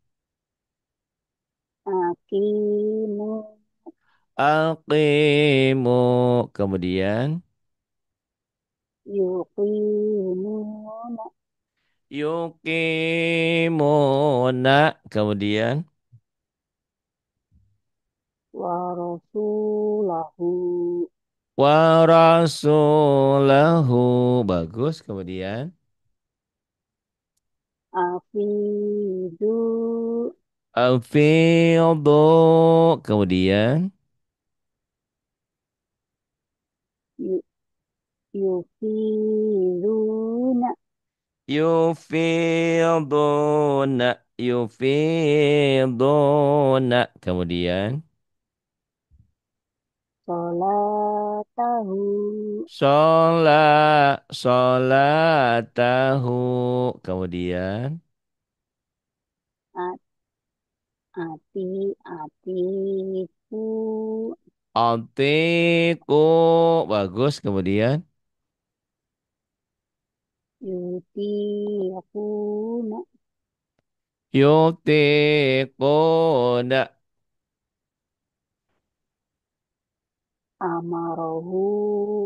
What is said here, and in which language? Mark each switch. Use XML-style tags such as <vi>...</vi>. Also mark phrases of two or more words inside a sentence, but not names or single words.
<ar>aqimu Aqimu. Kemudian. yuqimuna Yuqimuna. Kemudian. ورسوله ورسوله.</ar> <id>Bagus. Kemudian.</id> <ar>afidu, Afidhu. Kemudian yu- yufiduna, يفيدون يفيدون.</ar> <id>Kemudian</id> <ar>sholatahu, Sholatahu.</ar> <id>Kemudian</id> <ar>at, atiku, Atiku.</ar> <id>Bagus. Kemudian</id> <ar>yutiquna, Yutiquna. amarohu,</ar>